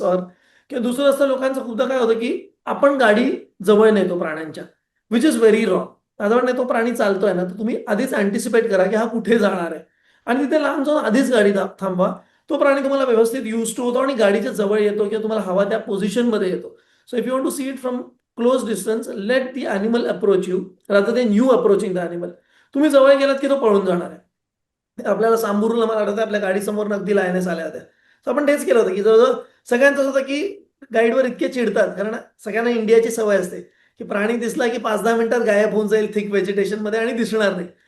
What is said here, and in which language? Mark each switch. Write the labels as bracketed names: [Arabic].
[Marathi] और किंवा दुसरं असतं लोकांचं खूपदा काय होतं की आपण गाडी जवळ नेतो प्राण्यांच्या, [English] Which is very wrong. [Marathi] जवळ नेतो प्राणी चालतोय ना तर तुम्ही आधीच अँटिसिपेट करा की हा कुठे जाणार आहे आणि तिथे लांब जाऊन आधीच गाडी थांबवा. तो प्राणी तुम्हाला व्यवस्थित यूज टू होतो आणि गाडीच्या जवळ येतो किंवा तुम्हाला हवा त्या पोझिशनमध्ये येतो. [English] So if you want to see it from close distance let the animal approach you rather than you approaching the animal. [Marathi] तुम्ही जवळ गेलात की तो पळून जाणार आहे. आपल्याला सांबुरूला मला आठवतं आपल्या गाडीसमोर अगदी लायनेस आल्या होत्या. तर आपण तेच केलं होतं की जवळजवळ सगळ्यांचं होतं की गाईडवर इतके चिडतात कारण सगळ्यांना इंडियाची सवय असते की प्राणी दिसला की 5-10 मिनिटात गायब होऊन जाईल थिक व्हेजिटेशनमध्ये आणि दिसणार नाही.